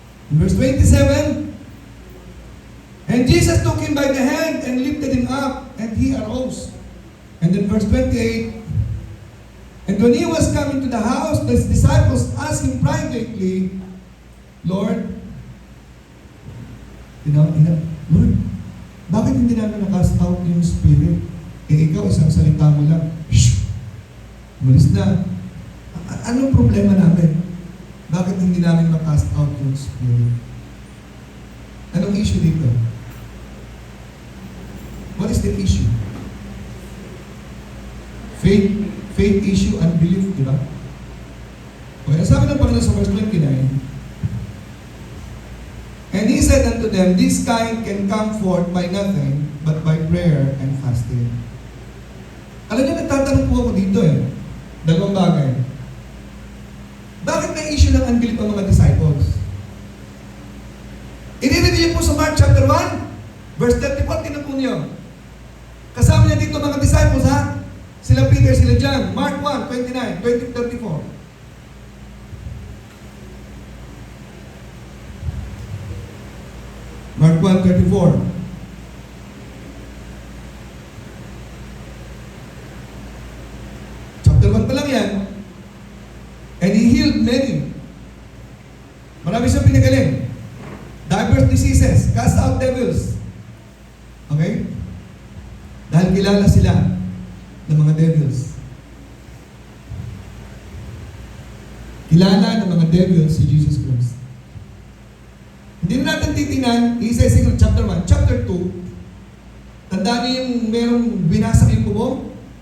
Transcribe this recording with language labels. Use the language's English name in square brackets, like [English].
[English] In verse 27, and Jesus took him by the hand and lifted him up, and he arose. And then verse 28, and when he was coming to the house, the disciples asked him privately, Lord, Lord, [Filipino] bakit hindi namin na-cast out yung spirit? Ikaw, isang salita mo lang, shh, umalis na. Anong problema namin? Bakit hindi namin ma-cast out yung spirit? Anong issue dito? [English] What is the issue? Faith issue, unbelief, [Filipino] di ba? [English] Okay, [Filipino] sabi ng Panginoon sa verse 29, [English] and he said unto them, this kind can come forth by nothing, but by prayer and fasting. [Filipino] Alam niyo, nagtatanong po ako dito dalawang bagay. Bakit may issue ng unbelief ang mga disciples? I-review po sa Mark chapter 1, verse 34, tinan po niyo. Kasama niya dito mga disciples, ha? Sila Peter, sila John. Mark 1, 29, 34. Mark 1:34. [English] Chapter 1 pa lang yan. And he healed many [Filipino] pinagaling. [English] Diverse diseases, cast out devils. Okay? [Filipino] Dahil kilala sila ng mga devils. Kilala ng mga devils si Jesus Christ. Hindi na natin titingnan, isa-isa ng chapter 1. Chapter 2, tandaan niyo yung merong binasag yung bubong?